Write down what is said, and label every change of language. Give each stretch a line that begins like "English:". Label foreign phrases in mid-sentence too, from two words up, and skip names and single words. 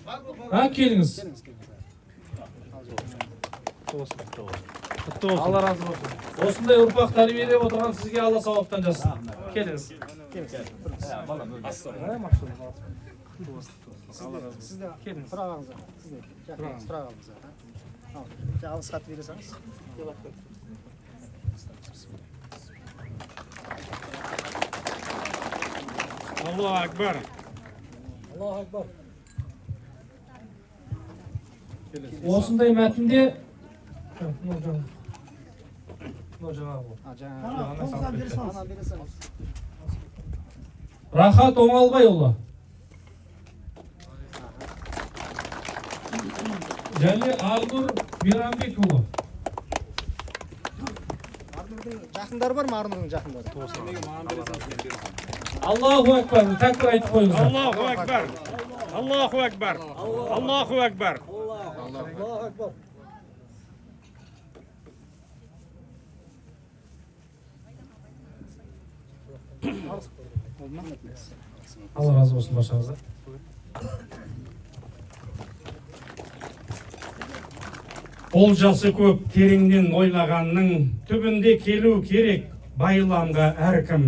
Kazakh: Келіңіз. Алла разы болсын. Осындай ұрпақ тәрбиелеп отырған сізге Алла сауаптан жассын. Келіңіз. Сізде сұрағыңызға. Сұрағыңызға. Алғыс хат бересіңіз.
Arabic: الله أكبر. الله أكبر.
Kazakh: Осындай мәтінде Рахат Оңалбайұлы және Арнұр Мейрамбекұлы. Жақындары бар ма Арнұрдың жақындары?
Arabic: الله أكبر.
Kazakh: Тәкбір айтып қойыңыз.
Arabic: الله أكبر الله أكبر الله أكبر. الله أكبر.
Kazakh: Алла разы болсын баршаңыздан. Олжасы көп тереңнен ойлағанның түбінде келу керек байламға әркім.